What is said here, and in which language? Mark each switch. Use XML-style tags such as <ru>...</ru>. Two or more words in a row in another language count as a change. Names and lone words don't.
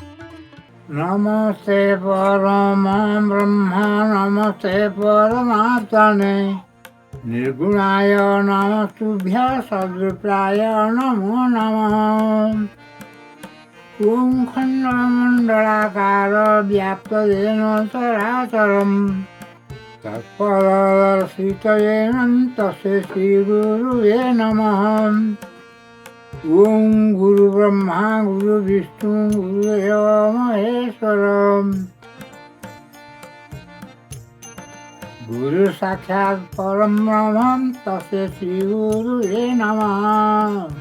<sa>नमस्ते परम ब्रह्म नमस्ते परमात्मने निर्गुणाय नमस्तुभ्य सदृप्राय नमो नमः। ओं खण्डमण्डलाकार व्याप्त येन चराचरम् तत्पदर्शित येन तस्मै श्रीगुरुवे नमः। ओम गुरु ब्रह्मा गुरु विष्णु गुरुदेव महेश्वरम। गुरु साक्षात् परम ब्रह्म तस्मै श्री गुरुवे नमः।</sa>